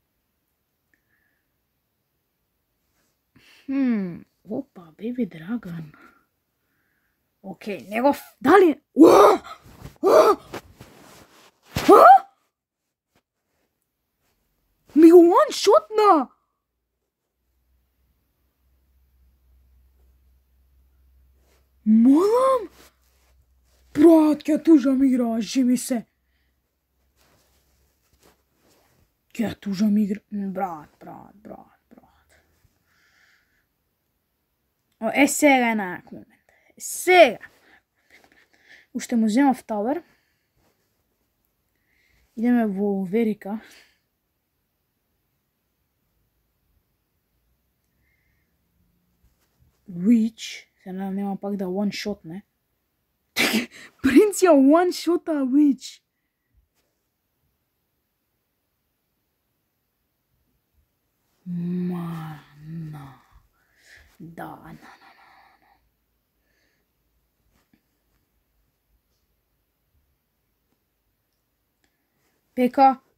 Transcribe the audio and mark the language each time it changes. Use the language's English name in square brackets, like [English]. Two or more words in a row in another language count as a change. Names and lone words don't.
[Macedonian] Опа, Baby Dragon. Океј, негов, дали? Ми го one-shotна! Молам? Брат, ќе тужам игра, живи се. Ќе тужам игра, брат. Е, сега е најак момент. Сега. Уште му земав тавер. Идеме во Верика. Witch. Се нема пак да one-shot, не? Принц ја one-shoта Witch. Мана. Да, Пека.